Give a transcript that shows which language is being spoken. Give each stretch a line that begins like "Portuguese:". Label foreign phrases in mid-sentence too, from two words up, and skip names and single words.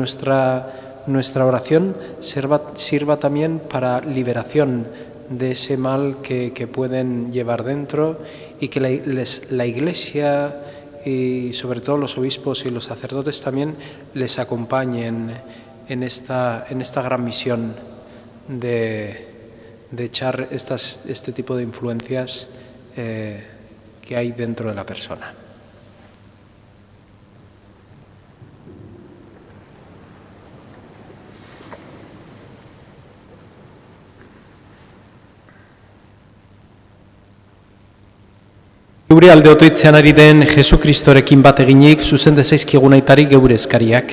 Spanish: nuestra oración sirva también para liberación de ese mal que pueden llevar dentro, y que la Iglesia y sobre todo los obispos y los sacerdotes también les acompañen en esta gran misión de echar este tipo de influencias que hay dentro de la persona.
Basque: Geure alde otoitzean ari den Jesukristorekin bat eginik zuzen dezaizkigun aitari geure eskariak.